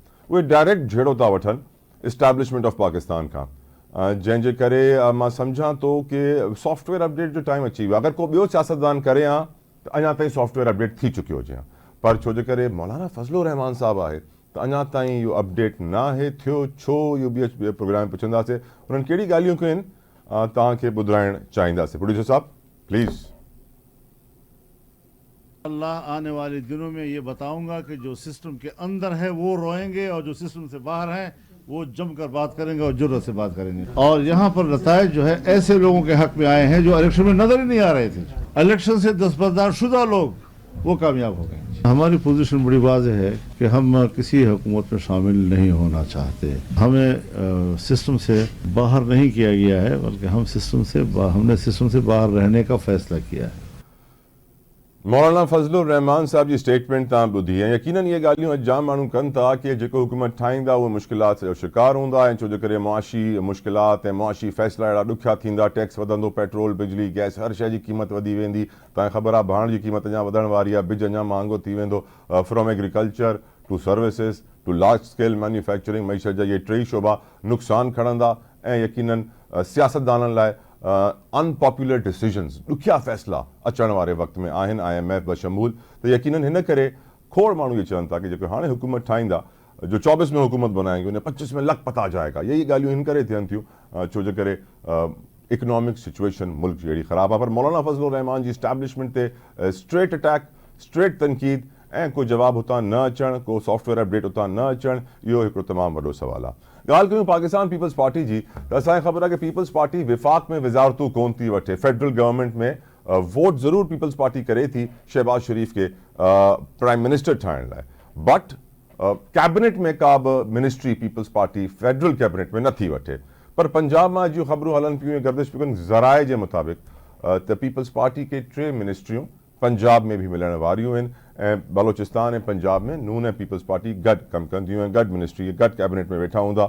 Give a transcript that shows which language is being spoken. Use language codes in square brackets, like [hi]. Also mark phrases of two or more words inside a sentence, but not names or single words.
[sd] उहे डायरेक्ट झेड़ो था वठनि [en] establishment of Pakistan [sd] खां, जंहिंजे करे मां सम्झां थो कि [en] software update [sd] जो टाइम अची वियो आहे. अगरि को ॿियो सियासतदान करे हा त अञा ताईं [en] software update [sd] थी चुकियो हुजे हा, पर छो जे करे मौलाना फज़लुर रहमान साहब आहे त अञा ताईं इहो अपडेट न आहे थियो. छो इहो ॿिए प्रोग्राम में पुछंदासीं. हुननि कहिड़ी ॻाल्हियूं कयूं आहिनि तव्हांखे ॿुधाइणु चाहींदासीं. प्रोड्यूसर साहब प्लीज़. [ur] اللہ آنے والے دنوں میں یہ بتاؤں گا کہ جو سسٹم کے اندر ہے وہ روئیں گے اور جو سسٹم سے باہر ہیں وہ جم کر بات کریں گے اور جرأت سے بات کریں گے. اور یہاں پر نتائج جو ہے ایسے لوگوں کے حق میں آئے ہیں جو الیکشن میں نظر ہی نہیں آ رہے تھے. الیکشن سے دستبردار شدہ لوگ وہ کامیاب ہو گئے. ہماری پوزیشن بڑی واضح ہے کہ ہم کسی حکومت میں شامل نہیں ہونا چاہتے. ہمیں سسٹم سے باہر نہیں کیا گیا ہے، بلکہ ہم نے سسٹم سے باہر رہنے کا فیصلہ کیا ہے. [sd] मौलाना फज़लुर रहमान साहब जी स्टेटमेंट तव्हां ॿुधी ऐं यकीनन इहे ॻाल्हियूं अॼु जाम माण्हू कनि था कि जेको हुकूमत ठाहींदा उहे मुश्किलात जो शिकार हूंदा ऐं छो जे करे मुआशी मुश्किलात ऐं मुआशी फ़ैसिला अहिड़ा ॾुखिया थींदा. टैक्स वधंदो, पेट्रोल, बिजली, गैस, हर शइ जी क़ीमत वधी वेंदी. तव्हांखे ख़बर आहे भाण जी क़ीमत अञा वधण वारी आहे, बिज अञा महांगो थी वेंदो. [en] From agriculture to services to large scale manufacturing, [sd] मईशत जा इहे टेई शोबा नुक़सानु खणंदा ऐं यकीनन सियासतदाननि लाइ [en] unpopular decisions, [sd] ॾुखिया फ़ैसिला अचण वारे वक़्त में आहिनि IMF बशमूल. त यकीनन हिन करे खोड़ माण्हू इहे चवनि था कि जेको हाणे हुकूमत ठाहींदा, [ur] جو 24 میں حکومت بنائیں گے انہیں 25 میں لکھپت آ جائے گا. [sd] यही ॻाल्हियूं हिन करे थियनि थियूं छो जे करे [en] economic situation [sd] मुल्क जी अहिड़ी ख़राबु आहे. पर मौलाना फज़लुर रहमान जी इस्टेब्लिशमेंट ते [en] straight attack, [sd] स्ट्रेट तनक़ीद ऐं को जवाबु हुतां न अचणु, को [en] software update [sd] हुतां न अचणु, इहो हिकिड़ो तमामु वॾो सुवालु आहे. ॻाल्हि कयूं पाकिस्तान पीपल्स पार्टी जी त असांखे ख़बर आहे कि पीपल्स पार्टी विफ़ाक़ में विज़ारतूं कोन थी वठे. [en] federal government [sd] में वोट ज़रूरु पीपल्स पार्टी करे थी शहबाज शरीफ़ खे [en] prime minister [sd] ठाहिण लाइ, [en] but cabinet [sd] में का बि मिनिस्ट्री पीपल्स पार्टी [en] federal cabinet [sd] में नथी वठे. पर पंजाब मां जूं ख़बरूं हलनि पियूं, गर्दिश पियूं कनि ज़राए जे मुताबिक़ त पीपल्स पार्टी खे 3 मिनिस्ट्रियूं पंजाब में भी मिलण वारियूं आहिनि ऐं बलोचिस्तान ऐं पंजाब में नून ऐं पीपल्स पार्टी गॾु कमु कंदियूं ऐं गॾु मिनिस्ट्री गॾु कैबिनेट में वेठा हूंदा।